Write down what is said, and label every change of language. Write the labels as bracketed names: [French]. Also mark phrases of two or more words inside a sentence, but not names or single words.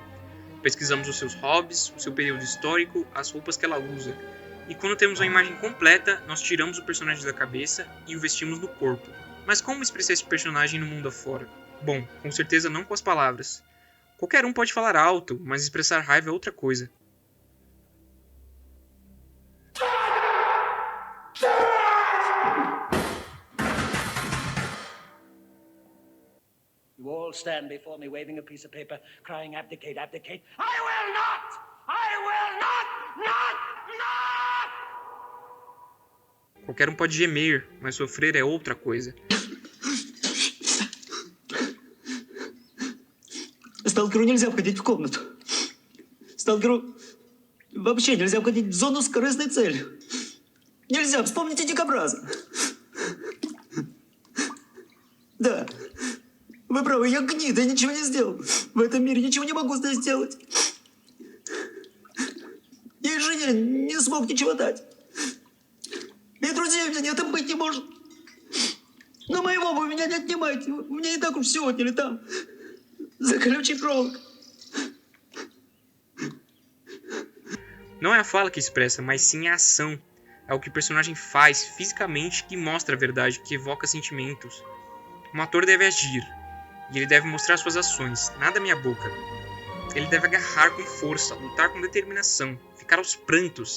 [Portuguese] Pesquisamos os seus hobbies, o seu período histórico, as roupas que ela usa. E quando temos uma imagem completa, nós tiramos o personagem da cabeça e o vestimos no corpo. Mas como expressar esse personagem no mundo afora? Bom, com certeza não com as palavras. Qualquer um pode falar alto, mas expressar raiva é outra coisa. [English] You all stand before me waving a piece of paper, crying, abdicate, abdicate. I will not! I will not! [Portuguese] Qualquer um pode gemer, mas sofrer é outra coisa. [Russian] Сталкеру нельзя входить в комнату. Сталкеру вообще нельзя входить в зону с корыстной целью. Нельзя, вспомните дикобраза. Да, вы правы, я гнида, я ничего не сделал. В этом мире ничего не могу здесь сделать. Я и жене не смог ничего дать. И друзей у меня нет, и быть не может. Но моего вы у меня не отнимайте. У меня и так уж все отняли там. За колючей проволокой. [Portuguese] Não é a fala que expressa, mas sim a ação. É o que o personagem faz fisicamente que mostra a verdade, que evoca sentimentos. Um ator deve agir, e ele deve mostrar suas ações, nada minha boca. Ele deve agarrar com força, lutar com determinação, ficar aos prantos.